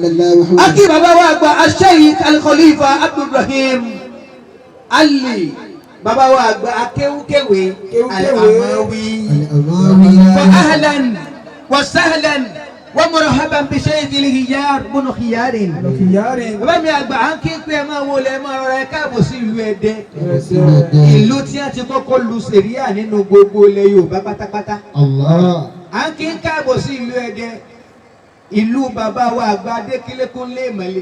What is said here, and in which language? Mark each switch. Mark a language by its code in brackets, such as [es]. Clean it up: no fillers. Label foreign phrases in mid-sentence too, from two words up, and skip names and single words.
[yo] akí bàbá wa gba Sheik Al-Khalifa Ibraheem Ali bàbá wa gba akéwúkéwé Al-Amawi [ar] وأهلا وسهلا ومرحبا بالشيخ الخيار بن خيارين. [yo] bàbá mi àgbà à ń kí pé ẹ máa wọlé ẹ máa rọra ẹ káàbọ̀ sí ìlú Ẹdẹ ìlú tí a ti kọ́kọ́ lu sẹ̀ríà nínú gbogbo ilẹ̀ Yorùbá pátápátá. à ń kí káàbọ̀ sí ìlú Ẹdẹ ìlú bàbá wa àgbà Adékúnlé Ìmọ̀lẹ̀.